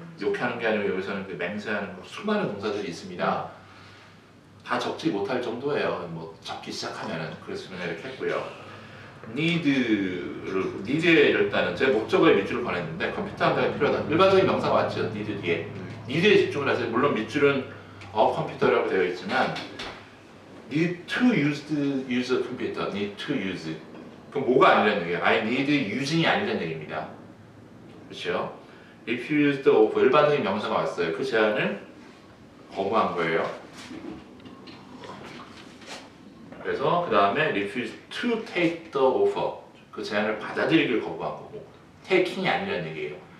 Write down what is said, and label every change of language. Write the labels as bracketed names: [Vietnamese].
[Korean] 욕하는 게 아니고 여기서는 그 맹세하는 거, 수많은 동사들이 있습니다. 다 적지 못할 정도예요. 뭐 적기 시작하면은. 그래서 이렇게 했고요. need에 일단은 제 목적어에 밑줄을 보냈는데 컴퓨터 한 대가 필요하다. 일반적인 명사가 맞죠. need 뒤에. need에 집중을 하세요. 물론 밑줄은 컴퓨터라고 되어 있지만 [English] need to use a computer, need to use. [Korean] 그럼 뭐가 아니라는 얘기예요? [English] I need using [Korean] 이 아니라는 얘기입니다. 그렇죠? [English] refuse the offer, [Korean] 일반적인 명사가 왔어요. 그 제안을 거부한 거예요. 그래서 그 다음에 [English] refuse to take the offer, [Korean] 그 제안을 받아들이기를 거부한 거고, taking이 아니라는 얘기예요.